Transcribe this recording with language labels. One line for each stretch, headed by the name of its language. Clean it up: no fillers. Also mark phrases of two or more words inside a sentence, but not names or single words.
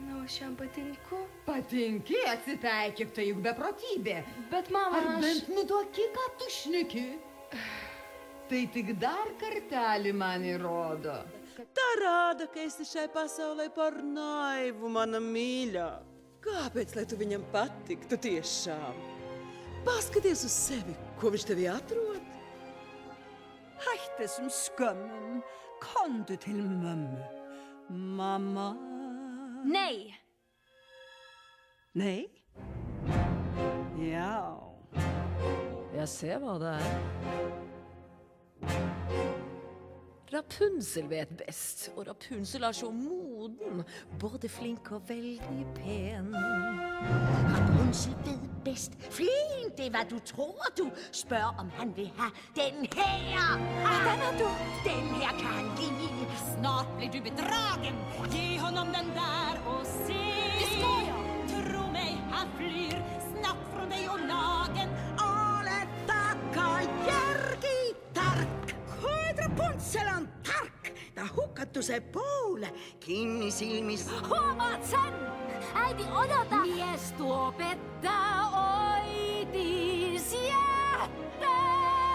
Lithuanian: aš jam patinku. Patinki, atsitaikyk, tai juk beprotybė. Bet mama, Ar bent nutuoki, ką tu šneki? Tai tik dar kartelį man įrodo.
Latvian: Tā rāda, ka esi šai pasaulē par naivu, mana mīļā. Kāpēc, lai tu viņam patiktu tiešām? Paskaties uz sevi, ko viņš tevi atrod.
Icelandic: Hætt þessum skömmum. Komdu til mömmu. Mamma. Nei! Nei?
Norwegian: Ja. Jeg ser hva det Rapunzel vet best, og Rapunzel så moden, både flink og veldig pen.
Danish: Rapunzel ved bedst. Flink, det er hvad du tror, du. Spørg, om han vil have den her. Den du. Den her kan han lide.
Swedish: Snart blir du bedragen. Ge honom den där och se. Det ska jag. Tro mig, han flyr snabbt från dig och lagen.
Estonian: Ole takka järgi tark. Koed Rapunzel on tark. Ta hukatu see poole kinni silmis.
Finnish: Huomaat sen? Äiti, odota. Mies tuo pettä oitis jättää.